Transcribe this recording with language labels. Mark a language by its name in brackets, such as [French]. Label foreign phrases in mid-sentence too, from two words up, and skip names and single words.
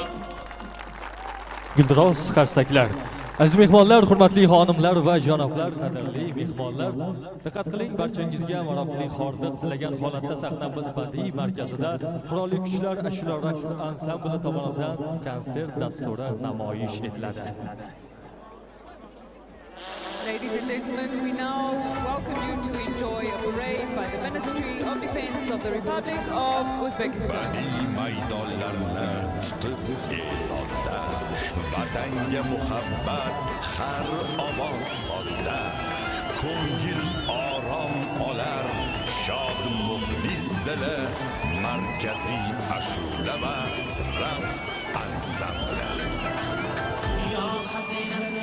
[Uzbek] Guldiroz qarsaklar. Aziz mehmonlar, hurmatli xonimlar va janoblar, qadrli mehmonlar, diqqat qiling, barchangizga maroqli hordiq tilagan holatda sahnamiz badiiy markazida Qurolli Kuchlar ashula raqs ansambli tomonidan konsert dasturi namoyish etiladi. [English] Ladies and gentlemen, we now welcome you to enjoy a parade by the Ministry of Defense of the Republic of Uzbekistan. [Uzbek] maydonlarni tutib e'zozda vatanga muhabbat har ovoz sozda ko'ngil orom olar shod muxlis dili markaziy ashula va raqs ansambli dunyo xazinasi